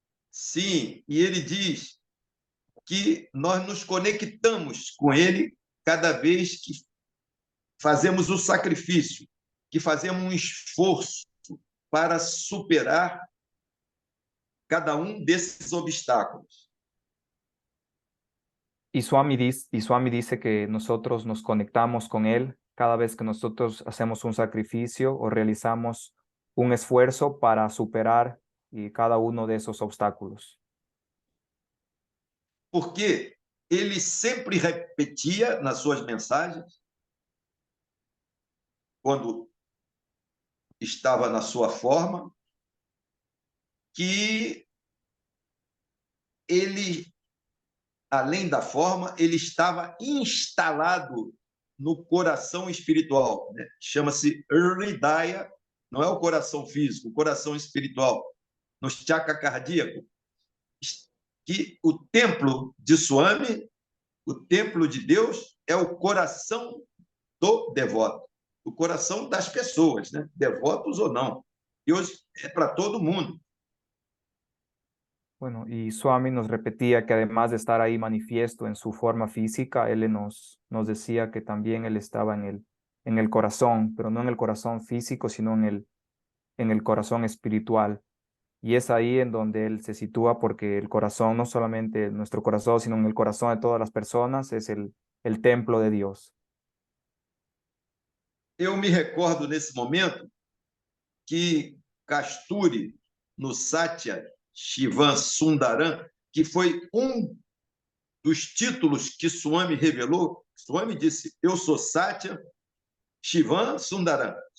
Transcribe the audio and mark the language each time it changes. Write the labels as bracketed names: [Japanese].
[Portuguese] Sim, e ele diz que nós nos conectamos com ele cada vez que fazemos o sacrifício, que fazemos um esforço para superar cada um desses obstáculos. [Spanish] Y Swami dice que nosotros nos conectamos con Él cada vez que nosotros hacemos un sacrificio o realizamos un esfuerzo para superar cada uno de esos obstáculos. [Portuguese] Porque ele sempre repetia nas suas mensagens, quando estava na sua forma, que ele, além da forma, ele estava instalado no coração espiritual, né? Chama-se Hridaya, não é o coração físico, o coração espiritual, no chakra cardíaco, que o templo de Swami, o templo de Deus, é o coração do devoto, o coração das pessoas, né? Devotos ou não. Deus é para todo mundo. [Spanish] Bueno, y Swami nos repetía que además de estar ahí manifiesto en su forma física, él nos decía que también él estaba en el corazón, pero no en el corazón físico, sino en el corazón espiritual. Y es ahí en donde él se sitúa porque el corazón, no solamente nuestro corazón, sino en el corazón de todas las personas, es el templo de Dios. [Portuguese] Eu me recordo nesse momento que Kasturi, no Satya Shivan Sundaram, que foi um dos títulos que Swami revelou, Swami disse: Eu sou Satya Shivan Sundaram.